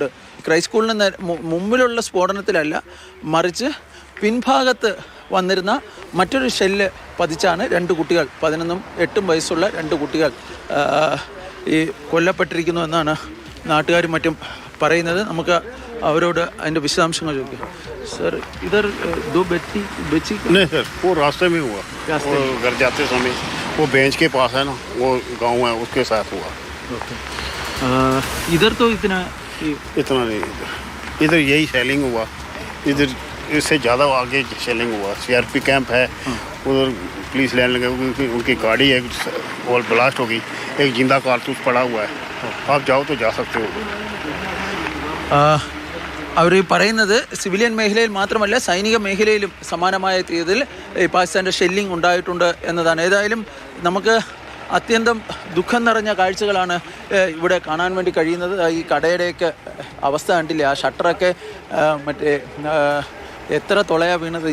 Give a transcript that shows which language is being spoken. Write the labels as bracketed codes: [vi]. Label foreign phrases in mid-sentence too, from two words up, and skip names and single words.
[ml] ക്രൈസ്റ്റ് സ്കൂളിന് മുമ്പിലുള്ള സ്ഫോടനത്തിലല്ല, മറിച്ച് പിൻഭാഗത്ത് വന്നിരുന്ന മറ്റൊരു ഷെല്ല് പതിച്ചാണ് 2 കുട്ടികൾ, 11ഉം 8ഉം വയസ്സുള്ള 2 കുട്ടികൾ ഈ കൊല്ലപ്പെട്ടിരിക്കുന്നു എന്നാണ് നാട്ടുകാരും മറ്റും പറയുന്നത്. നമുക്ക് അവരോട് അതിൻ്റെ വിശദാംശങ്ങൾ ചോദിക്കാം. [hi] सर इधर 2 बच्ची नहीं सर, वो रास्ते में हुआ। घर जाते समय वो बेंच के पास है ना, वो गांव है, उसके साथ हुआ। इधर तो इतना नहीं, इधर यही शेलिंग हुआ। इधर इससे ज़्यादा आगे शेलिंग हुआ। CRP कैंप है उधर, [en] police line [hi] लगे, उनकी गाड़ी है और ब्लास्ट होगी। एक जिंदा कारतूस पड़ा हुआ है, आप जाओ तो जा सकते हो। [ml] അവർ പറയുന്നത് സിവിലിയൻ മേഖലയിൽ മാത്രമല്ല സൈനിക മേഖലയിലും സമാനമായ രീതിയിൽ ഈ പാകിസ്ഥാൻ്റെ ഷെല്ലിംഗ് ഉണ്ടായിട്ടുണ്ട് എന്നതാണ്. ഏതായാലും നമുക്ക് അത്യന്തം ദുഃഖം നിറഞ്ഞ കാഴ്ചകളാണ് ഇവിടെ കാണാൻ വേണ്ടി കഴിയുന്നത്. ഈ കടയുടെയൊക്കെ അവസ്ഥ കണ്ടില്ലേ, ആ ഷട്ടറൊക്കെ മറ്റേ എത്ര തുളയാണ് വീണത്.